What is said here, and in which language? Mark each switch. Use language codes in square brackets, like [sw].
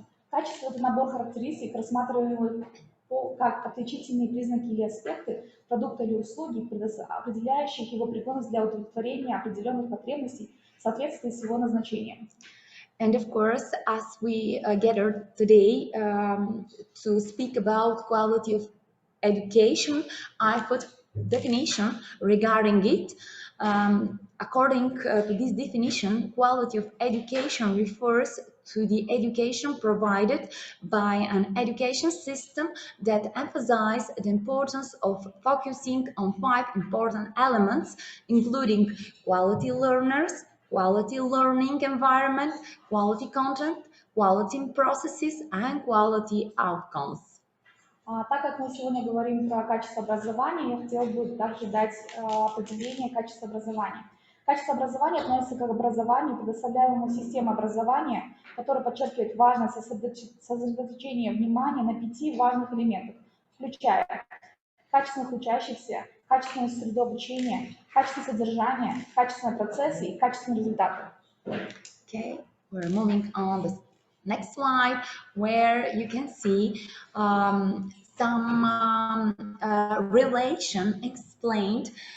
[ru] Качество – это набор характеристик, рассматриваемых как отличительные признаки или аспекты продукта или услуги, определяющих его пригодность для удовлетворения определенных потребностей в соответствии с его назначением. [en] And of course, as we gathered today to speak about quality of education, I put definition regarding it. According to this definition, quality of education refers to the education provided by an education system that emphasizes the importance of focusing on 5 important elements, including quality learners, quality learning environment, quality content, quality processes, and quality outcomes. [ru] Так как мы сегодня говорим про качество образования, я хотела бы также дать определение качества образования. Качество образования относится к образованию, предоставляемому системой образования, которое подчеркивает важность сосредоточения внимания на 5 важных элементах, включая качественных учащихся, качественную среду обучения, качественное содержание, качественные процессы и качественные результаты. [en] Okay, we're moving on the next slide, where you can see some relation explained